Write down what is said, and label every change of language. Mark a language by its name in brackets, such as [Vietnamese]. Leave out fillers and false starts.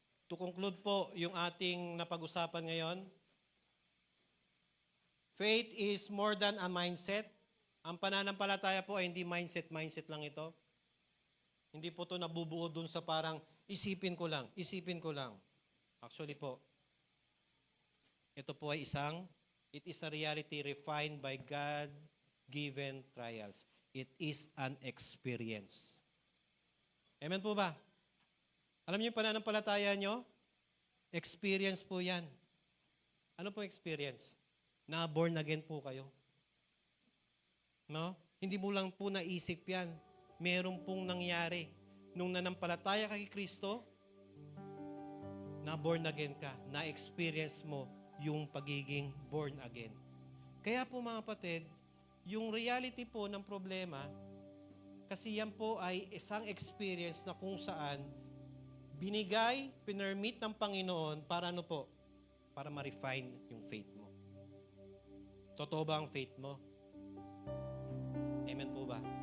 [English] To conclude [Filipino] po yung ating napag-usapan ngayon, [English] faith is more than a mindset. [Filipino] Ang pananampalataya po ay hindi mindset lang ito. Hindi po ito nabubuo dun sa parang isipin ko lang. [English] Actually [Filipino] po, ito po ay [English] it is a reality refined by God-given trials. It is an experience. Amen [Filipino] po ba? Alam niyo yung pananampalataya nyo? Experience po yan. Ano po experience? Na born again po kayo. No? Hindi mo lang po naisip yan. Meron pong nangyari. Nung nanampalataya ka kay Kristo, na born again ka, na-experience mo yung pagiging born again. Kaya po mga kapatid, yung reality po ng problema, kasi yan po ay isang experience na kung saan binigay, pinermit ng Panginoon para ano po? Para ma-refine yung faith mo. Totoo ba ang faith mo? Amen po ba?